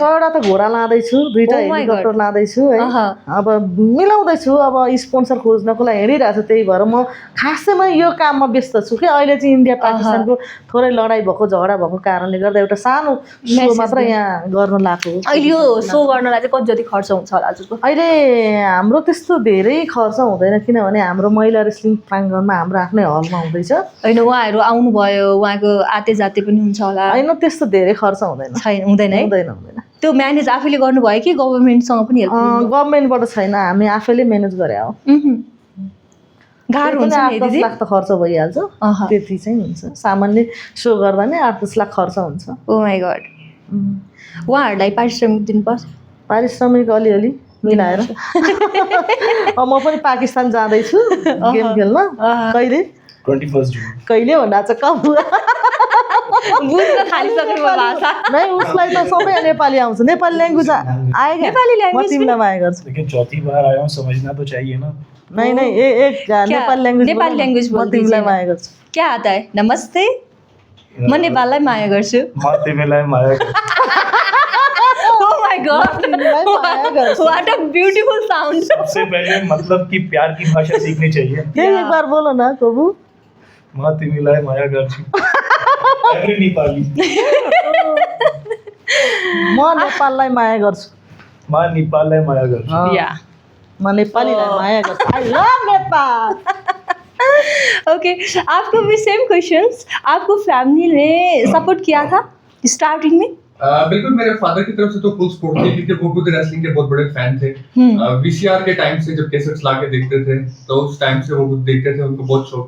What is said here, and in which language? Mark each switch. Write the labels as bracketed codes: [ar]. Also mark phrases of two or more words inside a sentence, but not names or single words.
[ne] 6वटा त घोडा लाँदैछु 2टा हेलिकप्टर लाँदैछु है अब मिलाउँदैछु अब स्पोन्सर खोज्नको लागि हिँडिरहेको छु त्यही भएर म खासै म यो काममा व्यस्त छु कि अहिले चाहिँ इन्डिया पाकिस्तानको थोरै लडाइँ भएको झगडा भएको कारणले गर्दा एउटा सानो सो मात्र यहाँ गर्न लाग्यो अहिले यो सो गर्नलाई चाहिँ कति जति खर्च हुन्छ होला हजुरको अहिले हाम्रो त्यस्तो धेरै खर्च हुँदैन किनभने हाम्रो महिला रेस्लिङ प्राङ्गणमा हाम्रो आफ्नै हलमा हुँदैछ होइन उहाँहरू आउनुभयो उहाँको [hi] आते जाते [ne] पनि हुन्छ होला होइन त्यस्तो धेरै खर्च हुँदैन छैन हुँदैन है हुँदैन त्यो म्यानेज आफैले गर्नुभयो कि गभर्मेन्टसँग पनि हेल्प गभर्मेन्टबाट छैन हामी आफैले म्यानेज गरे हो गाह्रो हुन्छ नि 8-10 लाख त खर्च भइहाल्छ त्यति चाहिँ हुन्छ सामान्य सो गर्दा नै 8-10 लाख खर्च हुन्छ [en] Oh my God [ne] उहाँहरूलाई पारिश्रमिक दिनुपर्छ पारिश्रमिक अलिअलि मिलाएर अब म पनि पाकिस्तान जाँदैछु गेम खेल्न कहिले 21 जुन कहिले भन्दा चाहिँ कम बुझ्न थालिसक्नु भाषा नै उसलाई त सबै नेपाली आउँछ नेपाली ल्याङ्ग्वेज आएगा नेपाली म ल्याङ्ग्वेज तिमीलाई माया गर्छु [hi] लेकिन चौथी बार आया हूँ समझना तो चाहिए ना नहीं एक नेपाली ल्याङ्ग्वेज [ne] म तिमीलाई माया गर्छु [hi] क्या आता है नमस्ते [ne] म नेपाललाई माया गर्छु म तिमीलाई माया गर्छु [en] Oh my God! What a beautiful sound! [hi] सबसे पहले मतलब कि प्यार की भाषा सीखनी चाहिए एक बार बोलो ना कोबु [ne] म तिमीलाई माया गर्छु एभ्री नेपाली म नेपाललाई माया गर्छु म नेपाललाई माया गर्छु [hi] या [ne] म नेपालीलाई माया गर्छु [en] I love Nepal [hi] ओके आपको भी [en] same questions [hi] आपको फैमिली ने सपोर्ट किया था स्टार्टिंग में बिल्कुल मेरे फादर की तरफ से तो [en] full support [hi] थी क्योंकि वो खुद रेसलिंग के बहुत बड़े फैन थे वीसीआर के टाइम से जब कैसेट्स ला के देखते थे तो उस टाइम से वो खुद देखते थे उनको बहुत शौक